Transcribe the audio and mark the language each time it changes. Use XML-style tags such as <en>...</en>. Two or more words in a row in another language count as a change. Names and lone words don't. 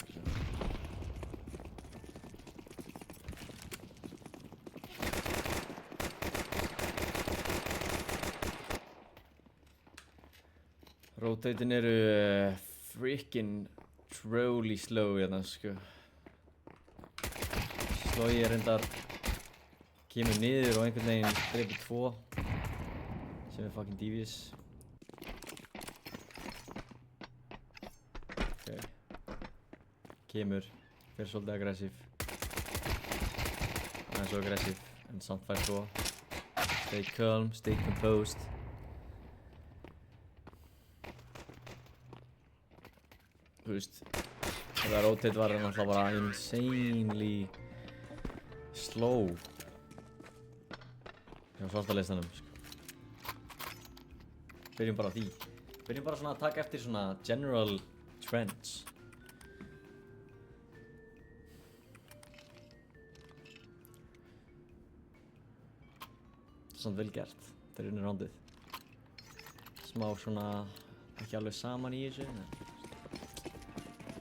<is>Rotatin eru</is> <en>freaking truly slow</en> <is>hérna sko. Slogi reyndar kemur niður og einhvern veginn dreipur 2 sem er</is> <en>fucking devious.</en> <is>Kemur, fyrir svolítið aggressiv. Hann er svo aggressiv, en samt fær 2.</is> <en>Stay calm, stay composed.</en> <is>Þú veist, það rotate var náttúrulega bara</is> <en>insanely slow</en> <is>hjá svarta listanum, sko. Byrjum bara á því. Byrjum bara svona að taka eftir svona</is> <en>general trends.</en> <is>Samt vel gert, þeir unnu rándið. Smá svona, ekki alveg saman í þessu.</is>